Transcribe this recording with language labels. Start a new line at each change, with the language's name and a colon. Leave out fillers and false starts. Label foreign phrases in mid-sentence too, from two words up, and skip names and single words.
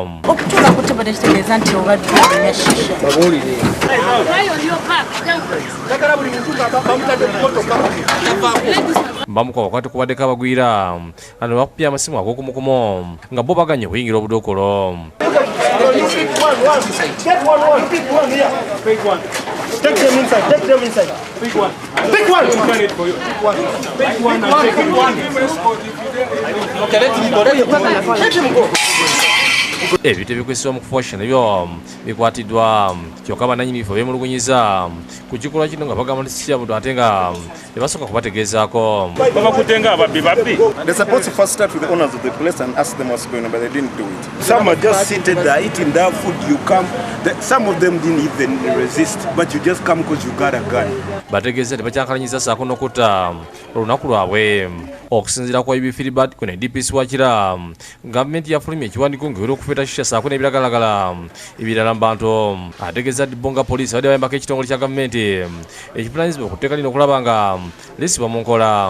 Ganda: Okutuuka ku ttebo tekitegeeza nti obadde olina Shisha. Bamuka wakati kubaddeko abagwira ano bakupya amasimu ag'okumukumu nga bo baganye okuyingira obudookolo.
English: Take them inside. Take them inside. Pick one. Pick one. Pick one and take one. Okay, let him go. Let him go.
Ganda: Ebintu ebikozesebwa mu kufuuwa Shisha nabyo bikwatiddwa kyokka bannannyini bifo beemulugunyiza ku kikolwa kino nga bagamba nti si kya muntu ate nga tebasooka kubategeezaako. Babakutte nga ababbi.
English: They're supposed to first start with the owners of the place and ask them what's going on, but they didn't do it. Some are just seated there eating their food. You come. Some of them didn't even resist, but you just come because you got a gun.
Ganda: Bategeeza tebakyankalanyiza ssaako n'okutta olunaku lwabwe. Okusinziira kwa Filibert ku ne DPC wa Kira, gavumenti yafulumya ekiwandiiko ng'ewera okufeeta Shisha ssaako n'ebiragalalagala ebirala mu bantu. Ategeeza Bonga poliisi badde bayambako ekitongole kya gavumenti ekivunaanyizibwa okuteeka lino okulaba nga lisibwa mu nkola.